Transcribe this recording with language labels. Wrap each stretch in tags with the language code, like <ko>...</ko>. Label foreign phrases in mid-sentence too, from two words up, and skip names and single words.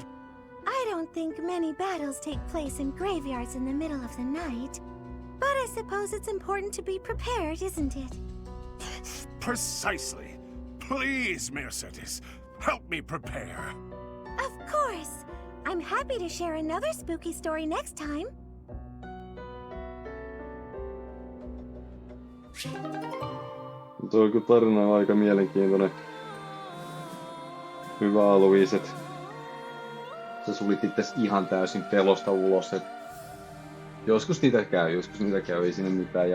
<en>I don't think many battles take place in graveyards in the middle of the night. But I suppose it's important to be prepared, isn't it? Precisely. Please, Mercedes, help me prepare. Of course! I'm happy to share another spooky story next time.</en> <fi>Tuo tarina on aika mielenkiintoinen. Hyvä Alois, että sä sulit itses ihan täysin pelosta ulos. Et joskus niitä käy, ei siinä mitään.</fi>